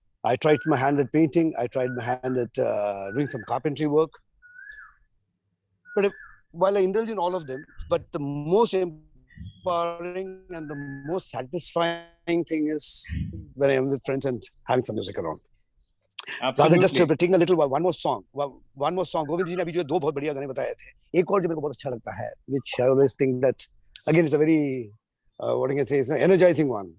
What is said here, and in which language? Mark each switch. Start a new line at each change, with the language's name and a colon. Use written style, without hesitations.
English: I tried my hand at painting. I tried my hand at doing some carpentry work. But while I indulge in all of them, but the most empowering and the most satisfying thing is when I am with friends and having some music around. Rather just taking a little one more song.
Hindi: Govind ji ne abhi jo दो बहुत बढ़िया गाने बताए थे. एक और जो मेरे को बहुत अच्छा लगता है,
English: which I always think that again it's a very what I can say, it's an energizing one.